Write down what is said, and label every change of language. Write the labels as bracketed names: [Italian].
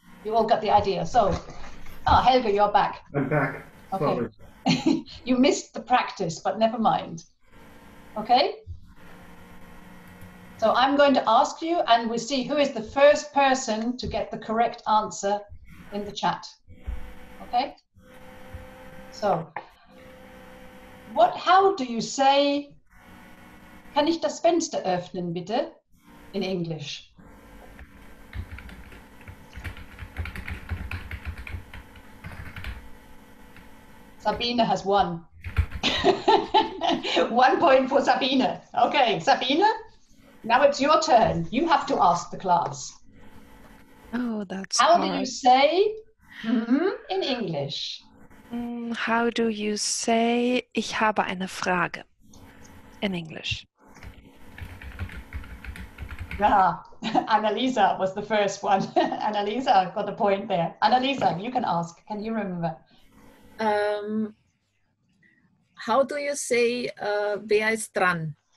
[English] You all got the idea. So, Helga, you're back. I'm back. Okay. You missed the practice, but never mind. Okay? So I'm going to ask you, and we see who is the first person to get the correct answer in the chat. Okay? So, how do you say, [German] kann ich das Fenster öffnen, bitte? [English] In English. Sabine has won. 1 point for Sabine. Okay, Sabine, now it's your turn. You have to ask the class. Oh, that's How hard. do you say in English? How do you say [German] ich habe eine Frage [English] in English? Annalisa was the first one. Annalisa got the point there. Annalisa, you can ask. Can you remember? How do you say [German] wer ist dran?